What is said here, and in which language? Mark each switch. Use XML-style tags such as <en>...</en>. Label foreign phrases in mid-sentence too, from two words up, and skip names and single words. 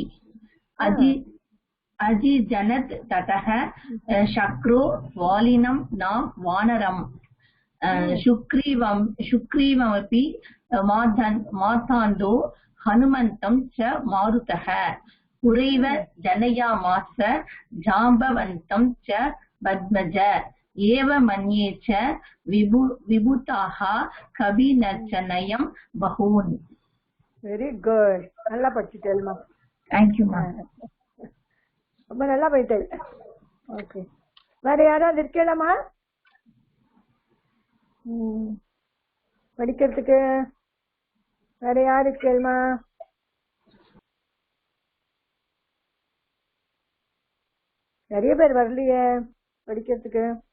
<sa>अजिजनत् ततः शक्रो वालिनं न वानरम् शुक्रीवमपि मातान्दो हनुमन्तं च मारुतः पुरैव जनयामास जाम्बवन्तं च पद्मज एव मन्ये च विभूताः कविनर्चनयं बहून्.</sa> <en>very good,</en> <ta>நல்லா படிச்சுட்டேல்மா.</ta> <en>thank you ma'am.</en> <ta>ரொம்ப நல்லா போயிட்டேன். ஓகே, வேற யாராவது இருக்கலாமா படிக்கிறதுக்கு? வேற யாரு இருக்கேள்மா? நிறைய பேர் வரலையே படிக்கிறதுக்கு.</ta>